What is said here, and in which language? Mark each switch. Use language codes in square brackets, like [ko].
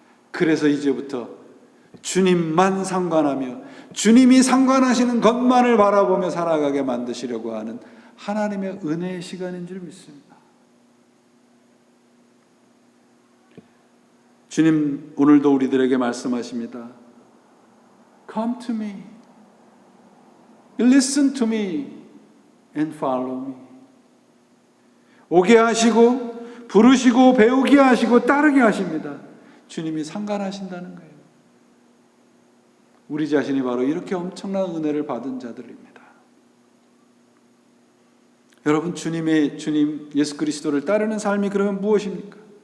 [ko] 그래서 이제부터 주님만 상관하며 주님이 상관하시는 것만을 바라보며 살아가게 만드시려고 하는 하나님의 은혜의 시간인 줄 믿습니다. 주님 오늘도 우리들에게 말씀하십니다. [en] Come to me, listen to me and follow me. [ko] 오게 하시고 부르시고 배우게 하시고 따르게 하십니다. 주님이 상관하신다는 거예요. 우리 자신이 바로 이렇게 엄청난 은혜를 받은 자들입니다. 여러분, 주님 예수 그리스도를 따르는 삶이 그러면 무엇입니까?